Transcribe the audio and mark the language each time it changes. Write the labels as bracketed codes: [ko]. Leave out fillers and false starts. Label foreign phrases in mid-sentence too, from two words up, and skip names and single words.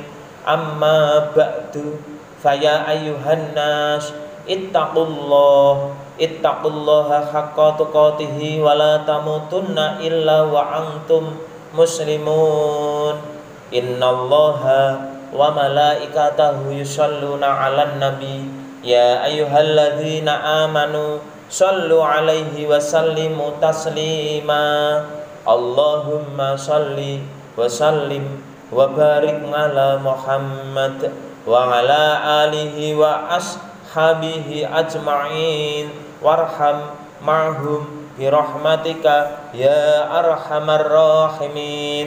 [ar] أما بعد، فيا أيها الناس اتقوا الله حق تقاته ولا تموتن إلا وأنتم مسلمون. إن الله وملائكته يصلون على النبي يا أيها الذين آمنوا صلوا عليه وسلموا تسليما. اللهم صل وسلم وبارك على محمد وعلى آله وأصحابه أجمعين وارحمهم برحمتك يا أرحم الراحمين.